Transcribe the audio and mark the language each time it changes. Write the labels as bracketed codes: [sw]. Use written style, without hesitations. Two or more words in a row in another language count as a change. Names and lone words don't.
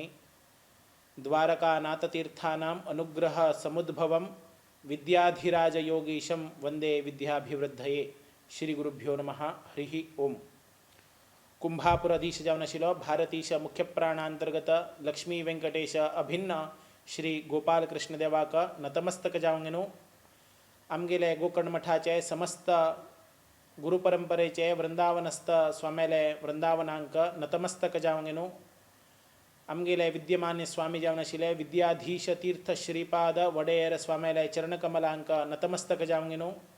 [sa] द्वारकानाथतीर्थानाम् अनुग्रह समुद्भवं विद्याधिराजयोगीशं वन्दे विद्याभिवृद्धये। श्री गुरुभ्यो नमः। हरिः ओम। [kok] कुंभापुराधीश जावनशील भारतीश मुख्य प्राणांतर्गत लक्ष्मी वेंकटेश अभिन्न श्री गोपाल कृष्ण देवाक नतमस्तक जावंगेनु। आमगेले गोकर्ण मठाचे समस्त गुरुपरंपरेचे वृंदावनस्थ स्वामेले वृंदावनांक नतमस्तक जावंगेनु। आमगेले विद्यमान्य स्वामी जावनशिले विद्याधीश तीर्थ श्रीपाद वडेयर स्वामेले चरणकमलांक नतमस्तक जावंगेनु।